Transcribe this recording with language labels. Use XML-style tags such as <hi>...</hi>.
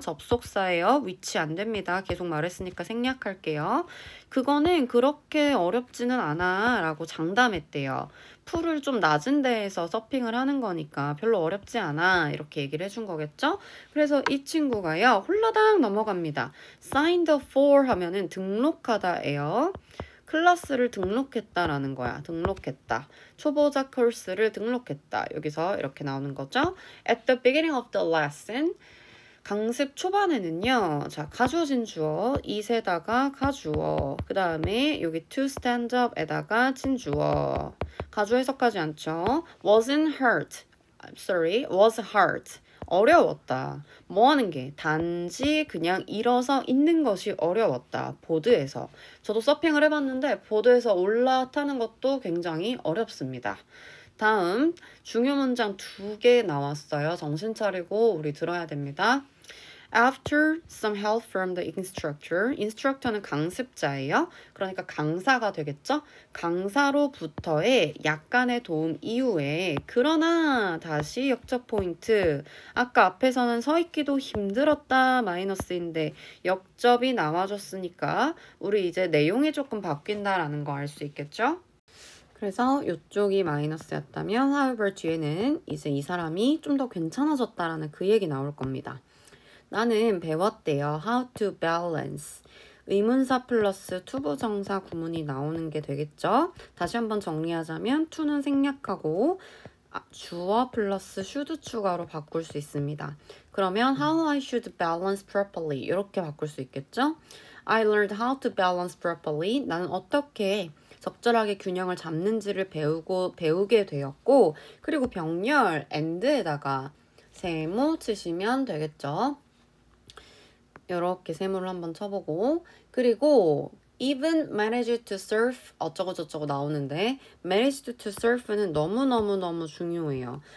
<ko>접속사예요. 위치 안 됩니다. 계속 말했으니까 생략할게요. 그거는 그렇게 어렵지는 않아 라고 장담했대요. 풀을 좀 낮은 데에서 서핑을 하는 거니까 별로 어렵지 않아 이렇게 얘기를 해준 거겠죠? 그래서 이 친구가요 홀라당 넘어갑니다. signed up for 하면은 등록하다예요. 클래스를 등록했다라는 거야. 등록했다. 초보자 코스를 등록했다. 여기서 이렇게 나오는 거죠.</ko> <en>At the beginning of the lesson</en> <ko>강습 초반에는요. 자, 가주어진 주어, it에다가 가주어, 그 다음에 여기 to stand up에다가 진주어. 가주어 해석하지 않죠?</ko> <en>wasn't hurt. sorry, was hurt.</en> <ko>어려웠다. 뭐 하는 게? 단지 그냥 일어서 있는 것이 어려웠다. 보드에서. 저도 서핑을 해봤는데 보드에서 올라타는 것도 굉장히 어렵습니다. 다음 중요 문장 2개 나왔어요. 정신 차리고 우리 들어야 됩니다.</ko> <en>After some help from the instructor.</en> <ko>instructor는 강습자예요. 그러니까 강사가 되겠죠? 강사로부터의 약간의 도움 이후에 그러나 다시 역적 포인트. 아까 앞에서는 서 있기도 힘들었다 마이너스인데 역접이 나와줬으니까 우리 이제 내용이 조금 바뀐다라는 거 알 수 있겠죠? 그래서 이쪽이 마이너스였다면 however 뒤에는 이제 이 사람이 좀 더 괜찮아졌다라는 그 얘기 나올 겁니다. 나는 배웠대요.</ko> <en>How to balance.</en> <ko>의문사 플러스 투부정사 구문이 나오는 게 되겠죠. 다시 한번 정리하자면 to는 생략하고 주어 플러스 should 추가로 바꿀 수 있습니다. 그러면</ko> <en>how I should balance properly</en> <ko>이렇게 바꿀 수 있겠죠.</ko> <en>I learned how to balance properly.</en> <ko>나는 어떻게 적절하게 균형을 잡는지를 배우게 되었고 그리고 병렬 and에다가 세모 치시면 되겠죠. 이렇게 세모를 한번 쳐보고 그리고</ko> <en>even managed to surf</en> <ko>어쩌고 저쩌고 나오는데 managed to surf는 너무너무 중요해요.</ko>